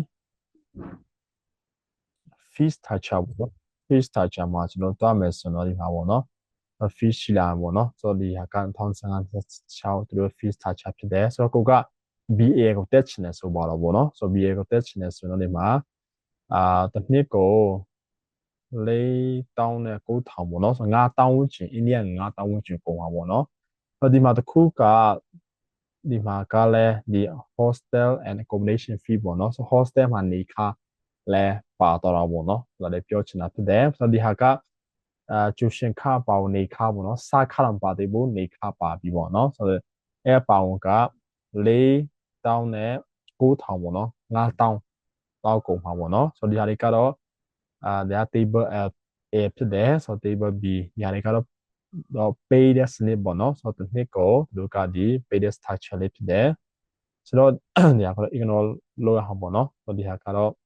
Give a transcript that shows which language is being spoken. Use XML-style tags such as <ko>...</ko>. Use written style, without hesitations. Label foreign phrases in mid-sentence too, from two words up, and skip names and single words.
<en>fees structure</en> <my>ပေါ့နော်</my> <en>fees structure</en> <my>မှာကျွန်တော်တွားမယ်ဆိုတော့ဒီမှာပေါ့နော် fees ရှိလာပေါ့နော်ဆိုတော့ဒီဟာကန်1500သူတို့</my> <en>fees structure</en> <my>ဖြစ်တယ်ဆိုတော့ကိုက BA ကိုတက်ချင်တယ်ဆိုပါတော့ပေါ့နော်ဆိုတော့ BA ကိုတက်ချင်တယ်ဆိုတော့ဒီမှာတစ်နှစ်ကို 4000နဲ့9000ပေါ့နော်ဆိုတော့9000ဝန်းကျင်အိန္ဒိယ9000ဝန်းကျင်ကုန်ပါပေါ့နော်ဆိုတော့ဒီမှာတစ်ခုကဒီမှာကလည်းဒီ</my> <en>hostel and accommodation fee</en> <my>ပေါ့နော်ဆို hostel မှာနေခလဲပါတော့တာပေါ့နော်ဆိုတော့လည်းပြောချင်တာဖြစ်တယ်ဆိုတော့ဒီဟာကကျူရှင်ခပါဝင် နေခပေါ့နော်စာခရံပါသေးဘူးနေခပါပြီပေါ့နော်ဆိုတော့အဲပါဝင်က4000နဲ့9000ပေါ့နော်9000တော့ကုန်ပါပေါ့နော်ဆိုတော့ဒီဟာတွေကတော့ဒါ</my> <en>table A</en> <my>ဖြစ်တယ်ဆိုတော့</my> <en>table B</en> <my>ညာတွေကတော့pay တဲ့စနစ်ပေါ့နော်ဆိုတော့တစ်နှစ်ကိုလူကဒီ pay တဲ့ structure လေးဖြစ်တယ်ဆိုတော့ဒီဟာကတော့ ignore လို့ရအောင်ပေါ့နော်ဆိုတော့ဒီဟာကတော့</my>